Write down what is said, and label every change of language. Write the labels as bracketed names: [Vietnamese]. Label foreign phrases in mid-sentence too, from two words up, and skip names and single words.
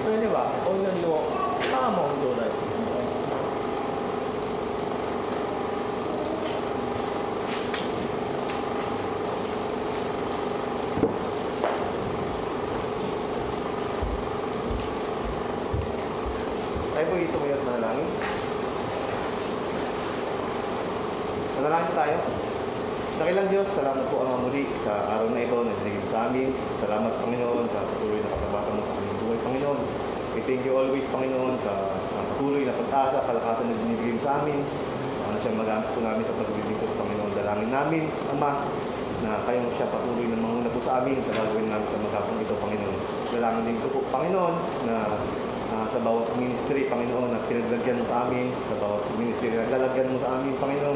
[Japanese] ではお祈りをサーモン頂戴します。 [Filipino] Tayo po ito ngayon manalangin. Manalangin tayo. Dakilang Diyos, salamat po ang muli sa araw na ito na binigay sa amin. Salamat Panginoon sa patuloy na katabatan mo sa aming buhay, Panginoon. [English] We thank you always, [Filipino] Panginoon, sa patuloy na pag-asa, kalakasan na binibigay sa amin. Na siyang magamit po namin sa paglilingkod, Panginoon. Dalangin namin, Ama, na kayong siya patuloy na manguna po sa amin sa gagawin namin sa maghapon ito, Panginoon. Dalangin din po, Panginoon, na sa bawat ministry, Panginoon, na pinaglagyan mo sa amin, sa bawat ministry na lalagyan mo sa amin, Panginoon.